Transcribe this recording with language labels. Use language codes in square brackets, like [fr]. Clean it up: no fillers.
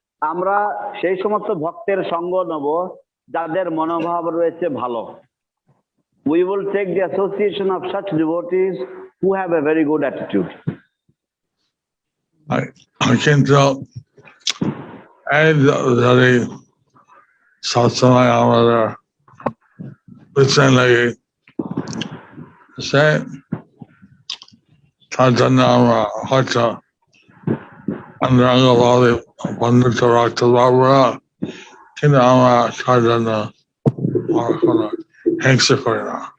[bn] আমরা সেই সমস্ত ভক্তের সঙ্গ নেব যাদের মনোভাব রয়েছে ভালো। [en] We will take the association of such devotees who have a very good attitude. I can tell [bn] এই যদি সবসময় আমাদের পিছনে লাগে সে তার জন্য আমরা হয়তো অন্তরঙ্গভাবে বন্ধুত্ব রাখতে পারবো না, কিন্তু আমরা তার জন্য কোনো হিংসা করি না।